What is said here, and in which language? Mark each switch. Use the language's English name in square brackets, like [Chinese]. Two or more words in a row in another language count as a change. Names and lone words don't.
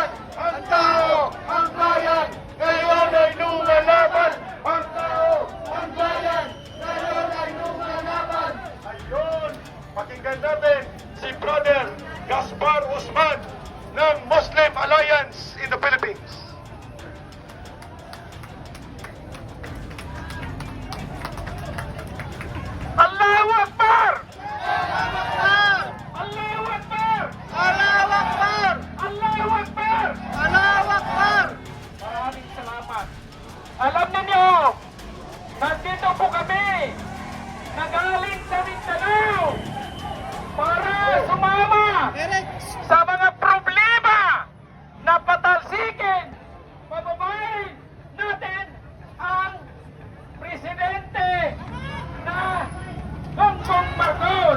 [Filipino] Ang tao! Ang bayan! Ngayon ay lumalaban! Ang tao! Ang bayan! Ngayon ay lumalaban! Ayun! Pakinggan natin si Brother Gaspar Usman ng Muslim Alliance in the Philippines. [Arabic] الله أكبر! الله أكبر! الله أكبر! الله أكبر! الله أكبر! [Filipino] Maraming salamat. Alam niyo, nandito po kami, nagaling sa Mindanao, para sumama sa mga problema na patalsikin, pababain natin ang presidente na Bongbong Marcos.